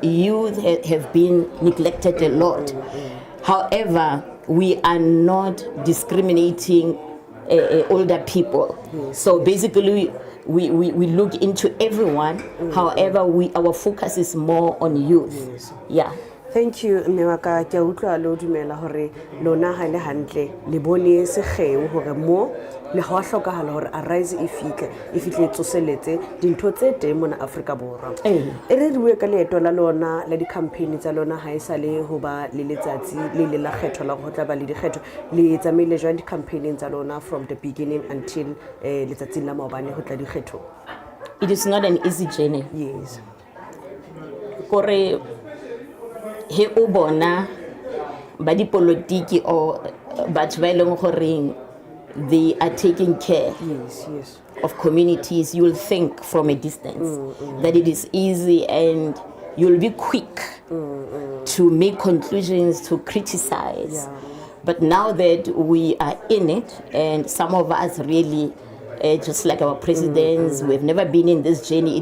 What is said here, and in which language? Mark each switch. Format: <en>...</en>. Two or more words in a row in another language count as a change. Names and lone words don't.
<en>Youth have been neglected a lot. However, we are not discriminating older people. So basically, we look into everyone. However, our focus is more on youth. Yeah. Thank you, Mewaka.</en> <st>Ke utlwa lo dumela hore lona ha le hantle le bone segeu hore mo le ga wa hlokahala hore Arise e fihle tsoseletse dintho tse teng mona Afrika Borwa. E re bue ka leeto la lona la di-campaign tsa lona ha e sale ho ba le letsatsi le la kgetho la go tla ba le dikgetho le tsamaile jwang di-campaign tsa lona</st> <en>from the beginning until</en> <st>letsatsing la maobane ho tla dikgetho?</st> <en>It is not an easy journey. Yes.</en> <st>Kore he o bona ba dipolitiki or batho ba eleng goreng</st> <en>they are taking care of communities, you'll think from a distance that it is easy and you'll be quick to make conclusions, to criticize. But now that we are in it, and some of us really, just like our presidents, we've never been in this journey.</en>